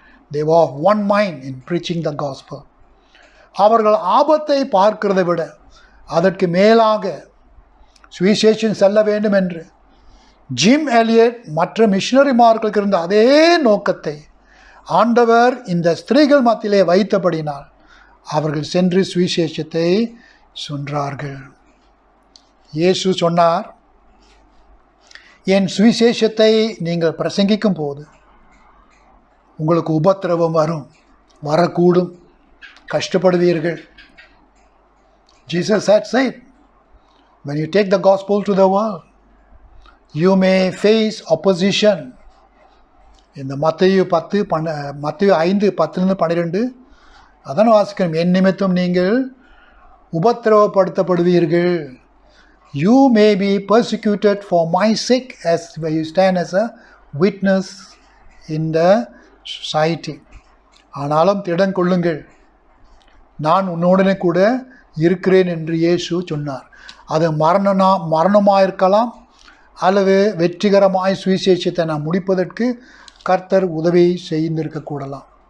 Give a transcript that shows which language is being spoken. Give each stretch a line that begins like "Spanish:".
English: They were of one mind in preaching the gospel.
Tamil: அவர்கள் ஆபத்தை பார்க்கிறதை விட அதற்கு மேலாக சுவிசேஷம் செல்ல வேண்டும் என்று ஜிம் எலியட் மற்ற மிஷனரிமார்களுக்கு இருந்த அதே நோக்கத்தை ஆண்டவர் இந்த ஸ்திரீகள் மத்தியிலே வைத்தபடினால் அவர்கள் சென்று சுவிசேஷத்தை சொன்னார்கள். இயேசு சொன்னார், என் சுவிசேஷத்தை நீங்கள் பிரசங்கிக்கும் போது உங்களுக்கு உபத்திரவம் வரும், வரக்கூடும், கஷ்டப்படுவீர்கள்.
English: Jesus had said, when you take the gospel to the world, you may face opposition.
Tamil: இந்த மத்தேயு 5:10-12 அதான் வாசிக்கிறோம். என் நிமித்தம் நீங்கள் உபத்திரவப்படுத்தப்படுவீர்கள்.
English: You may be persecuted for my sake as you stand as a witness in the society.
Tamil: ஆனாலும் திடன் கொள்ளுங்கள், நான் உன்னுடனே கூட இருக்கிறேன் என்று இயேசு சொன்னார். அது மரணமாக இருக்கலாம், அல்லது வெற்றிகரமாய் சுவிசேஷத்தை நாம் முடிப்பதற்கு கர்த்தர் உதவி செய்திருக்கக்கூடலாம்.